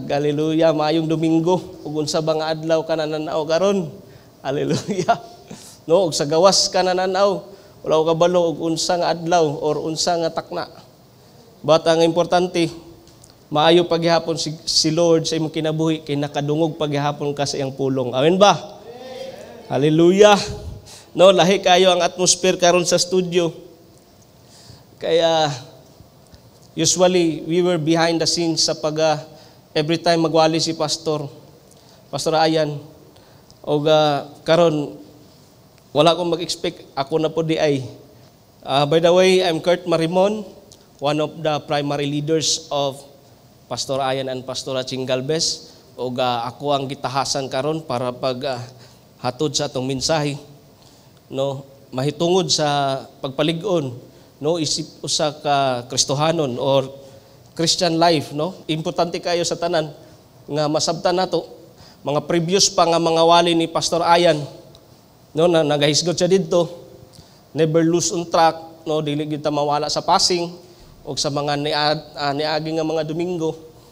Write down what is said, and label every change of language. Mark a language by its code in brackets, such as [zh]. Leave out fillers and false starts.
[ceb] Hallelujah, maayong Domingo. Ug unsa ba nga adlaw ka nananaw karon? Hallelujah. No, og sa gawas ka nananaw, wala ko kabalo og unsa nga adlaw or unsa nga takna. But ang importante, maayo paghihapon si Lord sa imong kinabuhi kay nakadungog paghihapon ka sa iyang pulong. Amen ba? Hallelujah. No, lahi kayo ang atmosphere karon sa studio. [en] Kaya usually we were behind the scenes sa every time [ceb] magwali [en] si Pastor Ayan. [ceb] O karon wala akong mag-expect, ako na po di ay. [en] By the way, I'm Kurt Marimon, one of the primary leaders of Pastor Ayan and Pastora Ching Galvez. [ceb] O ako ang gitahasan karon para hatod sa atong mensahe. No, mahitungod sa pagpalig-on, no, isip usa ka Kristohanon or Christian life, no. Importante kayo sa tanan nga masabtan nato. Mga previous pa nga mga wali ni Pastor Ayan, no, na nagahisgot siya dito, [en] never lose on track, [ceb] no, dili kita mawala sa passing o sa mga niagi nga mga Domingo.